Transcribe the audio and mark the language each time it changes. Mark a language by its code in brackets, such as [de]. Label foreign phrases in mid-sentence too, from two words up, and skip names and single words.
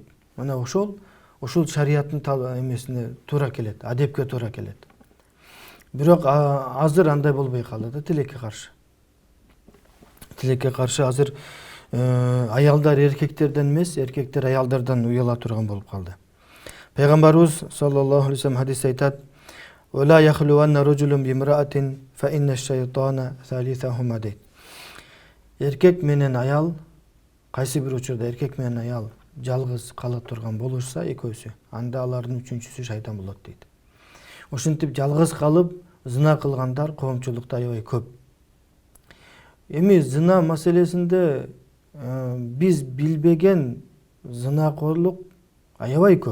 [ky] Мына ошол шариаттын эмесине туура келет, адепке туура келет. Бирок азыр андай болбой калды да, тилекке каршы. Тилекке каршы азыр аялдар эркектерден эмес, эркектер аялдардан уяла турган болуп калды. Пайгамбарыбыз [ar] صلى الله عليه وسلم [ky] хадисте айтат: [ar] "لا يخلون رجل بامرأة فإن الشيطان ثالثهما" дейт. [ky] Эркек менен аял, кайсы бир учурда эркек менен аял жалгыз кала турган болушса экөөсү, анда алардын үчүнчүсү шайтан болот дейт. Ошентип жалгыз калып зына кылгандар коомчулукта аябай көп. Эми зына маселесинде биз билбеген зынакорлук аябай көп.